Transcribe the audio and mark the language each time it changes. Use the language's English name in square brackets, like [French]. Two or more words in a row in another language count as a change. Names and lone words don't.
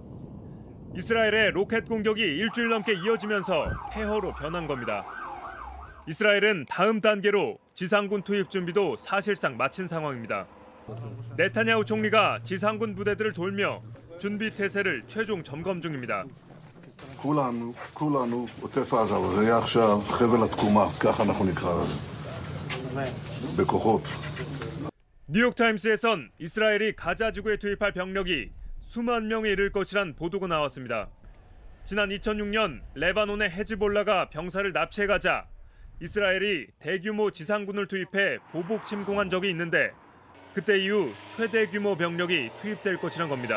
[Korean] 이스라엘의 로켓 공격이 일주일 넘게 이어지면서 폐허로 변한 겁니다. 이스라엘은 다음 단계로 지상군 투입 준비도 사실상 마친 상황입니다. 네타냐후 총리가 지상군 부대들을 돌며 준비 태세를 최종 점검 중입니다. [Hebrew] כולנו עוטף עזה, וזה יהיה עכשיו חבל התקומה, ככה אנחנו נקרא לזה. בכוחות. [Korean] 뉴욕타임스에선 이스라엘이 가자 지구에 투입할 병력이 수만 명에 이를 것이란 보도가 나왔습니다. 지난 2006년 레바논의 헤즈볼라가 병사를 납치해가자 이스라엘이 대규모 지상군을 투입해 보복 침공한 적이 있는데 그때 이후 최대 규모 병력이 투입될 것이란 겁니다.